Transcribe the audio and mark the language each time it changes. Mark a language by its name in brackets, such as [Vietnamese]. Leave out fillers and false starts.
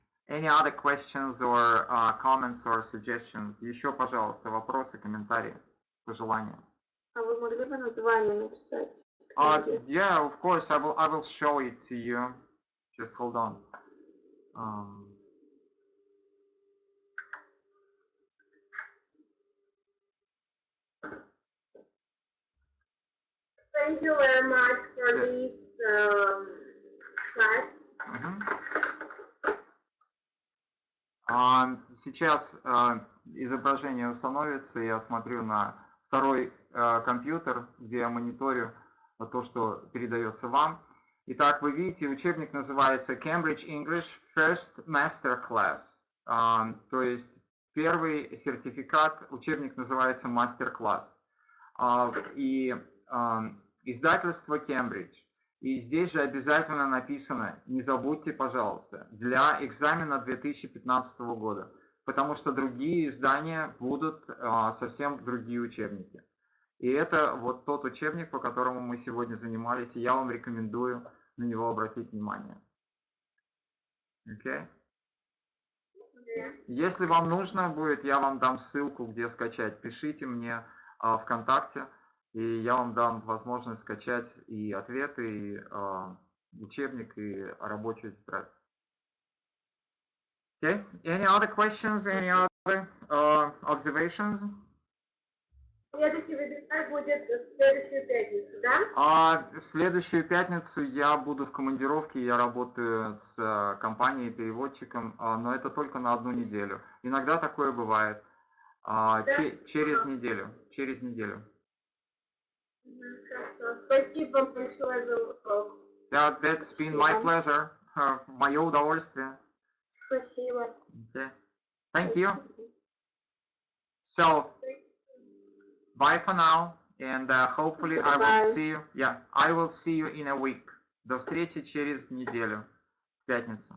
[English] Any other questions or comments or suggestions? [Russian] Еще, пожалуйста, вопросы, комментарии, пожелания. А вы могли бы название написать? [English] Yeah, of course, I will show it to you. Just hold on. Thank you very much for this class. [Russian] Сейчас изображение установится, я смотрю на второй компьютер, где я мониторю то, что передается вам. Итак, вы видите, учебник называется Cambridge English First Master Class. То есть первый сертификат, учебник называется мастер-класс. И издательство Cambridge. И здесь же обязательно написано, не забудьте, пожалуйста, для экзамена 2015 года. Потому что другие издания будут совсем другие учебники. И это вот тот учебник, по которому мы сегодня занимались, и я вам рекомендую на него обратить внимание. [English] Okay? [Russian] Если вам нужно будет, я вам дам ссылку, где скачать. Пишите мне ВКонтакте, и я вам дам возможность скачать и ответы, и учебник, и рабочую тетрадь. [English] Okay. Any other questions? Any other observations? [Russian] Следующий вебинар будет в следующую пятницу, да? В следующую пятницу я буду в командировке, я работаю с компанией-переводчиком, но это только на 1 неделю. Иногда такое бывает. Через неделю. Через неделю. Хорошо. Спасибо большое за урок. [English] That's been my pleasure. [Russian] Мое удовольствие. Спасибо. [English] Okay. Thank you. So, bye for now, and hopefully I will see you. Yeah, I will see you in a week. [Russian] До встречи через неделю, в пятницу.